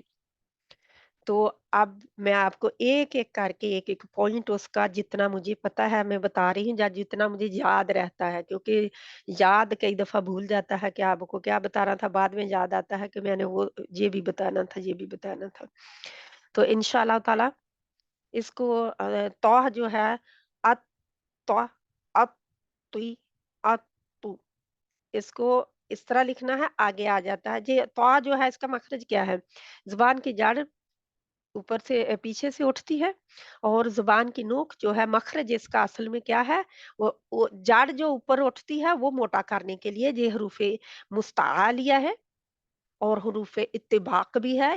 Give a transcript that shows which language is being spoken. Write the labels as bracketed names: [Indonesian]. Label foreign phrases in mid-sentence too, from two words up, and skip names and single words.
[Hindi] तो अब मैं आपको एक-एक करके एक-एक पॉइंट उसका जितना मुझे पता है मैं बता रही हूँ, या जितना मुझे याद रहता है, क्योंकि याद कई दफ़ा भूल जाता है कि आपको क्या बता रहा था, बाद में याद आता है कि मैंने वो ये भी बताना था, ये भी बताना था। तो [Arabic] إن شاء الله تعالى [Hindi] इसको तौह जो है अत, तौह, अत, तुई, अत, तु, इसको इस तरह लिखना है, आगे आ जाता है। ये तौह जो है इसका मखरज क्या है? ज़ुबान की जड़ ऊपर से पीछे से उठती है, और ज़ुबान की नोक जो है मखरज इसका असल में क्या है, वो जड़ जो ऊपर उठती है वो मोटा करने के लिए ये हरूफ़े मुस्ताआ लिया है, और हरूफ़े इत्तिबाक भी है।